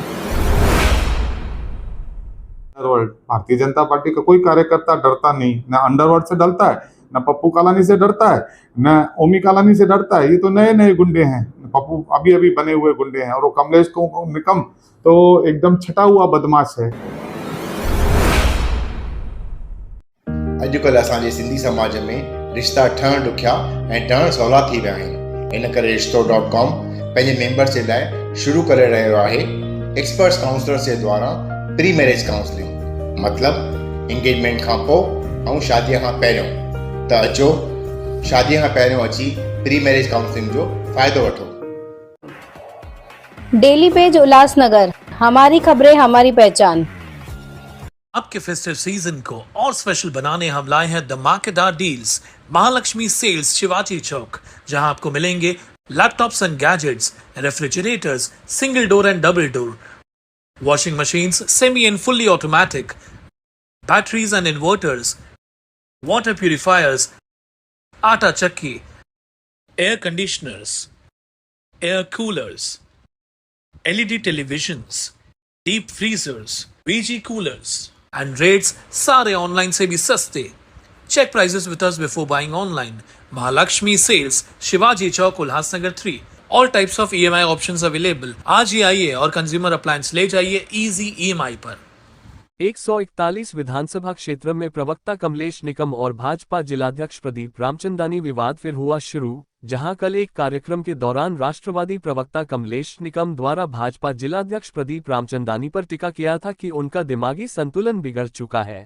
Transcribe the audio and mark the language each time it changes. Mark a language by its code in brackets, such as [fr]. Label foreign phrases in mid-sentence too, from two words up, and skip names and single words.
[hi] अंडरवर्ल्ड, भारतीय जनता पार्टी का कोई कार्यकर्ता डरता नहीं, न अंडरवर्ल्ड से डरता है, न पप्पू कालानी से डरता है, न ओमी कालानी से डरता है। ये तो नए नए गुंडे हैं, पप्पू अभी अभी बने हुए गुंडे हैं, और वो कमलेश को निकम तो एकदम छटा हुआ बदमाश है। [sd] अॼुकल्ह असांजे सिंधी समाज में रिश्ता ठहण ॾुखिया ऐं ठहण सवला थी विया आहिनि। इन करे रिश्तो.com पंहिंजे मेंबर्स जे लाइ शुरू करे रहियो आहे [en] experts counsellors [sd] जे द्वारा [en] pre marriage counselling, [sd] मतिलब इंगेजमेंट खां पोइ ऐं शादीअ खां पहिरियों। त अचो शादीअ खां पहिरियों अची [en] pre marriage counselling [sd] जो फ़ाइदो वठो। [hi] डेली पेज उल्लासनगर, हमारी खबरें हमारी पहचान। आपके [en] festive season [hi] को और स्पेशल बनाने हम लाए हैं धमाकेदार डील्स महालक्ष्मी सेल्स [en] शिवाजी चौक, [hi] जहां आपको मिलेंगे [en] laptops and gadgets, refrigerators, single door and double door, washing machines, semi and fully automatic, batteries and inverters, water purifiers, [hi] आटा चक्की, [en] air conditioners, air coolers, LED televisions, deep freezers, VG coolers, and rates [hi] सारे ऑनलाइन से भी सस्ते। [en] Check prices with us before buying online. Mahalakshmi Sales, शिवाजी चौक, उल्लासनगर 3. All types of EMI options available. [hi] आज ही आइए और [en] consumer appliance [hi] ले जाइए [en] easy EMI [hi] पर। 141 विधानसभा क्षेत्र में प्रवक्ता कमलेश निकम और भाजपा जिलाध्यक्ष प्रदीप रामचंदानी विवाद फिर हुआ शुरू, जहां कल एक कार्यक्रम के दौरान राष्ट्रवादी प्रवक्ता कमलेश निकम द्वारा भाजपा जिलाध्यक्ष प्रदीप रामचंदानी पर टिका किया था कि उनका दिमागी संतुलन बिगड़ चुका है।